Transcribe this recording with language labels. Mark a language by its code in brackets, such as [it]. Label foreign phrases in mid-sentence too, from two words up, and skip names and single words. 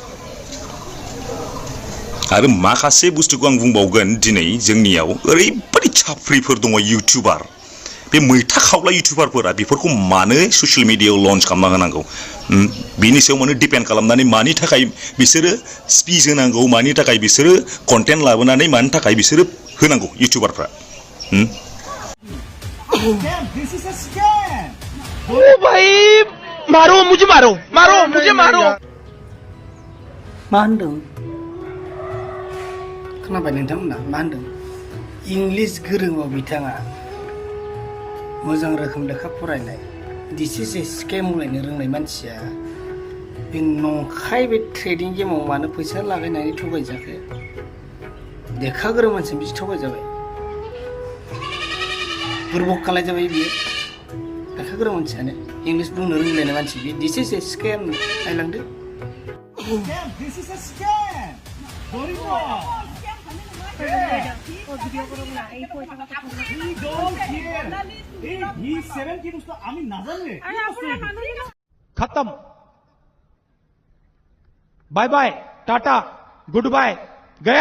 [brx] आरो माखासे बुस्थुखौ आं बुंबावगोन दिनै जोंनियाव ओरैबायदि साफ्रिफोर दङ इउटिउबार बे मैथा खावला इउटुबारफोरा बेफोरखौ मानो [en] social media [brx] लन्च खालामना होनांगौ बिनि सायाव माने डिपेन्ड खालामनानै मानि थाखाय बिसोरो स्पिच होनांगौ मानि थाखाय बिसोरो कन्टेन्ट लाबोनानै मानि थाखाय बिसोरो होनांगौ इउटुबारफ्रा [ur] او بھائی مارو مجھے مارو مارو مجھے مارو [brx] मा होनदों खोनाबाय नोंथांमोना मा होनदों इंलिश गोरोंआव बिथाङा मोजां रोखोम लेखा फरायनाय [en] this is a scam [brx] होनलायनो रोंनाय मानसिया बे नंखाय बे ट्रेडिं गेमाव मानो फैसा लागायनानै थगायजाखो लेखा गोरों मानसि बिदि थगायजाबाय बुरबक खालायजाबाय बियो लेखा गोरों मानसियानो इंलिश बुंनो रोंलायनाय मानसि बे [en] this is a scam [brx] नायलांदो [en] this is a scam खत्म bye bye tata good bye गया